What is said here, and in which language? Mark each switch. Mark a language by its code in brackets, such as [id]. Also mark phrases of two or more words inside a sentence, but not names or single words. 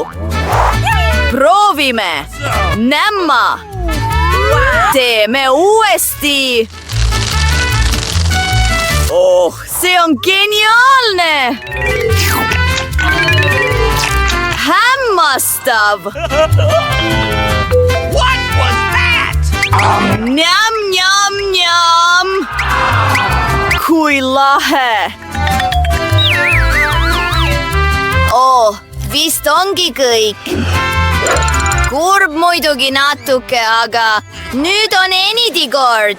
[et] Proovime. Nämma. Teeme uuesti. Oh, see on geniaalne. Hämmastav. [en] What was that? [et] Njam, njam, njam. Kui lahe. Oh, vist ongi kõik. Kurb muidugi natuke, aga nüüd on Enidi kord.